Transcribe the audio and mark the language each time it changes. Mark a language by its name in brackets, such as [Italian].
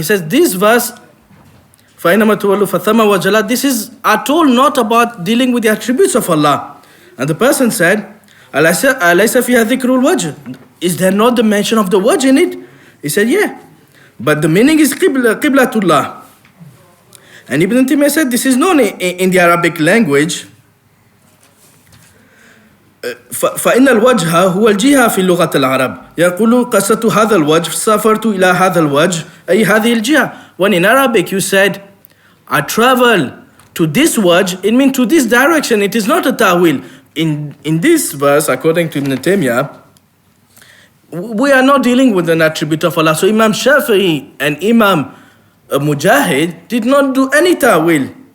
[English] He says this verse فإنما تولوا فثم وجه الله, this is at all not about dealing with the attributes of Allah. And the person said, أليس فيها ذكر الوجه? Is there not the mention of the wajh in it? He said, yeah. But the meaning is qiblatullah. And Ibn Taymiyyah said this is known in the Arabic language. [Arabic] فإن الوجه هو الجهة في لغة العرب. يقول قصة هذا الوجه سافرت إلى هذا الوجه أي هذه الجهة. [English] When in Arabic you said, I travel to this wajh, it means to this direction. It is not a ta'wil. In this verse, according to Ibn Taymiyyah, we are not dealing with an attribute of Allah. So Imam Shafi'i and Imam Mujahid did not do any ta'wil.